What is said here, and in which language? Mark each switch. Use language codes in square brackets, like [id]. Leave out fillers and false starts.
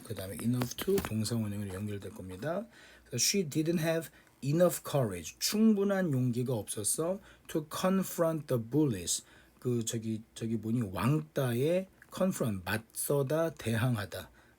[ko] 그 다음에 enough to 동사 원형으로 연결될 겁니다. [en] She didn't have enough courage. [ko] 충분한 용기가 없었어. [en] To confront the bullies. [ko] 그 저기 뭐니 왕따에 confront 맞서다 대항하다.